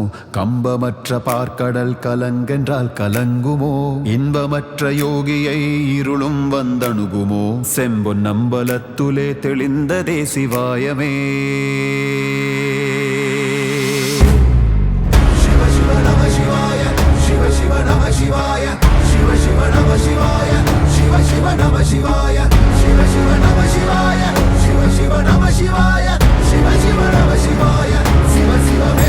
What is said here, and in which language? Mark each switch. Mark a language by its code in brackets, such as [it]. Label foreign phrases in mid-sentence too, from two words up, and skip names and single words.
[ta] கம்பமற்ற பார்க்கடல் கலங்கென்றால் கலங்குமோ? இன்பமற்ற யோகியை இருளும் வந்தணுகுமோ? செம்பொன் நம்பலத்துலே தெளிந்ததே சிவாயமே. [sa] शिव शिव नमः शिवाय, शिव शिव नमः शिवाय, शिव शिव नमः शिवाय, शिव शिव नमः शिवाय, शिव शिव नमः शिवाय, शिव शिव नमः शिवाय, शिव शिव नमः शिवाय, शिव शिव मे.